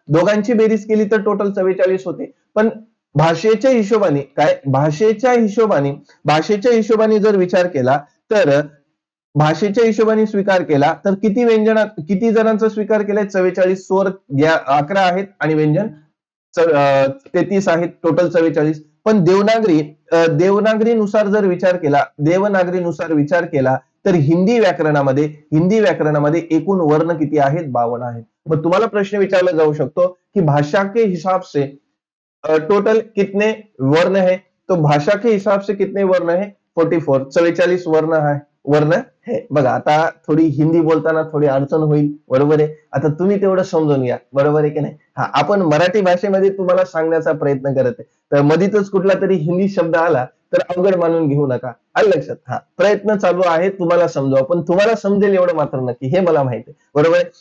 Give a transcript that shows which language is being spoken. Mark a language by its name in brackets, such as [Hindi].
[Marathi] दोघांची बेरीज केली तर टोटल 44 होते. पण भाषेच्या हिशोबाने जर विचार केला तर भाषेच्या हिशोबाने स्वीकार केला तर किती जणांचा स्वीकार केलाय, 44. स्वर 11 आहेत आणि व्यंजन 33 आहेत, टोटल 44. पण देवनागरीनुसार जर विचार केला, देवनागरीनुसार विचार केला तर हिंदी व्याकरणामध्ये एकूण वर्ण किती आहेत? 52 आहेत. मग तुम्हाला प्रश्न विचारला जाऊ शकतो की [Hindi] भाषा के हिसाब से टोटल कितने वर्ण है? तो भाषा के हिसाब से कितने वर्ण है? 44 44 वर्ण है. [Marathi] बघा आता थोडी हिंदी बोलताना थोडी अडचण होईल, बरोबर आहे. आता तुम्ही तेवढं समजून घ्या, बरोबर आहे की नाही. हा, आपण मराठी भाषेमध्ये तुम्हाला सांगण्याचा प्रयत्न करत आहे, तर मधीतच कुठला तरी हिंदी शब्द आला तर अवघड मानून घेऊ नका. आलं लक्षात? हा, प्रयत्न चालू आहे तुम्हाला समजावं, पण तुम्हाला समजेल एवढं मात्र नक्की, हे मला माहिती आहे, बरोबर आहे.